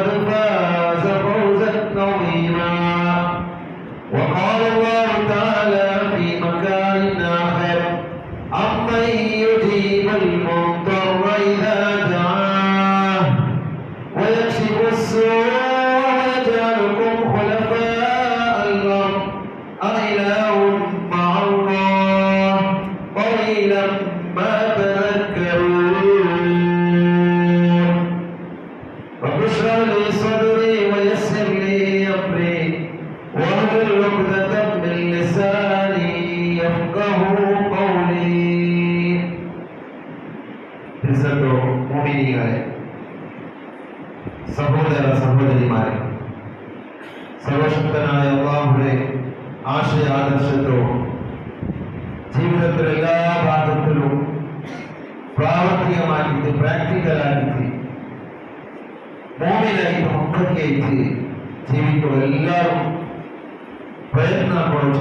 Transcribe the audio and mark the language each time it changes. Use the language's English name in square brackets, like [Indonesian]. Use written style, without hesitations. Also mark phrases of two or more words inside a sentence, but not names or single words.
[Arabic] فاز فوزا عظيما وقال الله تعالى في مكان آخر أمن يجيب المضطر إذا دعاه ويكشف السوء ويجعلكم خلفاء الأرض أإله مع الله قليلا ما تذكرون رب اشرح لي صدري ويسر لي أمري واحلل عقدة من لساني يفقهوا قولي [Malayalam] ഇസ്സത്തോ മുഅ്മിനീങ്ങളെ സഹോദര സഹോദരിമാരെ സർവശക്തനായ അല്ലാഹുവിന്റെ ആശയ ആദർശത്തോ ജീവിതത്തിലെ എല്ലാ ഭാഗത്തിലും പ്രാവർത്തികമാക്കിയിട്ട് പ്രാക്ടിക്കലാക്കിയിട്ട് മോമിനായിട്ട് മുഖത്തേക്ക് ജീവിക്കുക എല്ലാവരും പ്രയത്നം